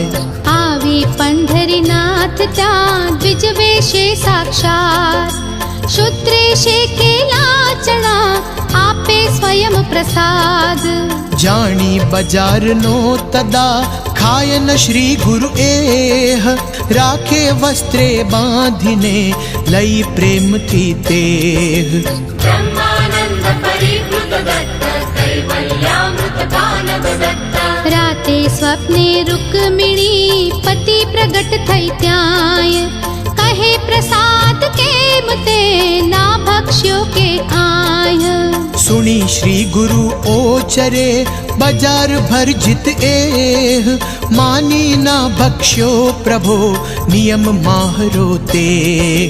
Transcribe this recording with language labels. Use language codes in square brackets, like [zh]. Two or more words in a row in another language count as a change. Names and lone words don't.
[gu] આવી પંઢરીનાથ ત્યાં દ્વિજ વેશે સાક્ષાત શુદ્રેશે કેલા ચણા આપે સ્વયં પ્રસાદ જાણી બજારનો તદા ખાયન શ્રી ગુરુ એહ રાખે વસ્ત્રે બાંધીને લઈ પ્રેમથી તેહ [sa] ब्रह्मानन्द परिवृत दत्त कैवल्यामृत दानव दत्त [gu] રાતે સ્વપ્ને રૂકમિણી પતિ પ્રગટ થઈ ત્યાંય કહે પ્રસાદ કેમ તે ના ભક્ષ્યો કે આય સુણી શ્રી ગુરુ ઓચરે બજાર ભર જીત એહ માની ના ભક્ષ્યો પ્રભો નિયમ માહરો તેહ